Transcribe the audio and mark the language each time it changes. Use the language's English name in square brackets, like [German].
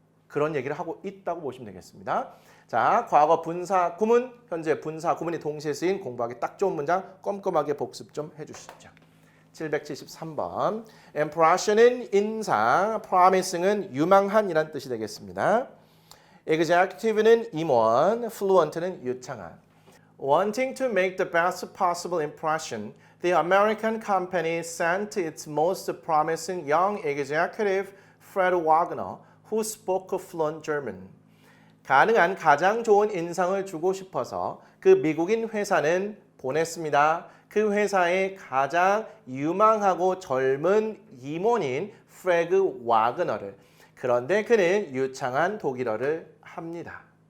[Korean] 그런 얘기를 하고 있다고 보시면 되겠습니다. 자, 과거 분사 구문, 현재 분사 구문이 동시에 쓰인 공부하기 딱 좋은 문장 꼼꼼하게 복습 좀 해주시죠. 773번. impression은 인상, promising은 유망한이란 뜻이 되겠습니다. executive는 임원, fluent는 유창한. [English] Wanting to make the best possible impression, the American company sent its most promising young executive, Fred Wagner, who spoke fluent German. [Korean] 가능한 가장 좋은 인상을 주고 싶어서 그 미국인 회사는 보냈습니다. 그 회사의 가장 유망하고 젊은 임원인 프레그 와그너를. 그런데 그는 유창한 독일어를 합니다.